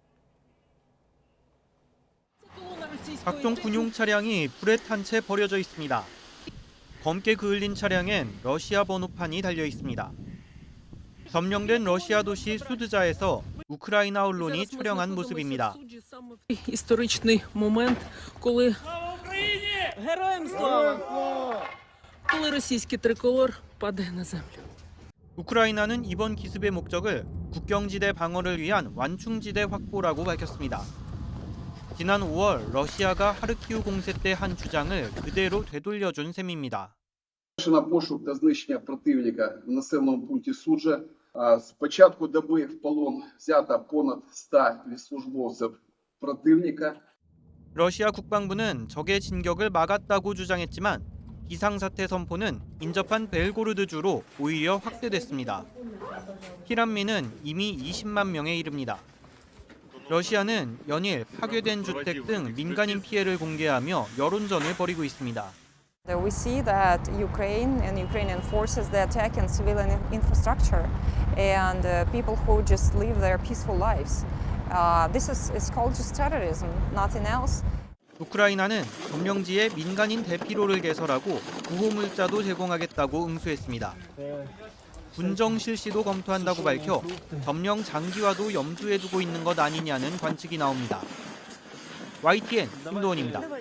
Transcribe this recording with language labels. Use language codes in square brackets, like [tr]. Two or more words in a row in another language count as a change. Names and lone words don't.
[ko] 각종 군용 차량이 불에 탄 채 버려져 있습니다. 검게 그을린 차량엔 러시아 번호판이 달려 있습니다. 점령된 러시아 도시 수드자에서 우크라이나 언론이 촬영한 모습입니다. [uk] Історичний момент, коли Героям слава! коли російський триколор падає на землю. [ko] 우크라이나는 이번 기습의 목적을 국경지대 방어를 위한 완충지대 확보라고 밝혔습니다. 지난 5월 러시아가 하르키우 공세 때 한 주장을 그대로 되돌려준 셈입니다. [uk] На пошук та знищення противника в населеному пункті Суджа. З початку доби в полон взято понад 100 військовослужбовців противника. [ko] 러시아 국방부는 적의 진격을 막았다고 주장했지만 비상사태 선포는 인접한 벨고르드주로 오히려 확대됐습니다. 피란민은 이미 20만 명에 이릅니다. 러시아는 연일 파괴된 주택 등 민간인 피해를 공개하며 여론전을 벌이고 있습니다. [en] We see that Ukraine and Ukrainian forces they attack in civilian infrastructure and people who just live their peaceful lives. This is called just terrorism, nothing else. [ko] 우크라이나는 점령지에 민간인 대피로를 개설하고 구호물자도 제공하겠다고 응수했습니다. 군정 실시도 검토한다고 밝혀 점령 장기화도 염두에 두고 있는 것 아니냐는 관측이 나옵니다. YTN 김도원입니다.